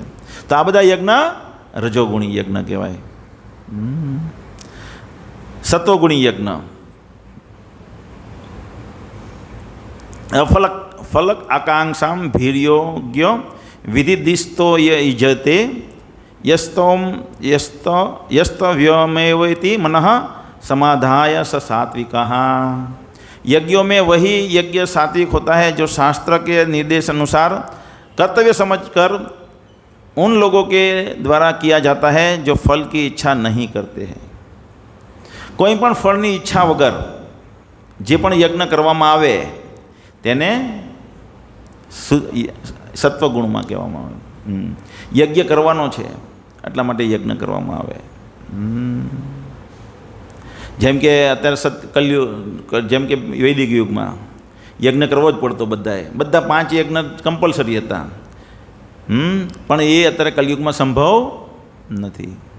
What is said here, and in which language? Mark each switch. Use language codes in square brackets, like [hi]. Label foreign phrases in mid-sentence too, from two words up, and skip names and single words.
[gu] તો આ બધા યજ્ઞ રજોગુણી યજ્ઞ કહેવાય. સત્વગુણી યજ્ઞ [sa] अफलक फलक आकांक्षाम भीर्योग्य विधिदिस्तो यजते यस्तव्यमेवेति मनः समाधाय स सात्विकः। [hi] यज्ञों में वही यज्ञ सात्विक होता है जो शास्त्र के निर्देश अनुसार कर्तव्य समझकर उन लोगों के द्वारा किया जाता है जो फल की इच्छा नहीं करते हैं। [gu] કોઈ પણ ફળની ઈચ્છા વગર જે પણ યજ્ઞ કરવામાં આવે તેને સત્વગુણમાં કહેવામાં આવે। યજ્ઞ કરવાનો છે એટલા માટે યજ્ઞ કરવામાં આવે। જેમ કે અત્યારે કલયુગ, જેમ કે વૈદિક યુગમાં યજ્ઞ કરવો જ પડતો બધાએ, બધા 5 યજ્ઞ કમ્પલસરી હતા, પણ એ અત્યારે કલયુગમાં સંભવ નથી।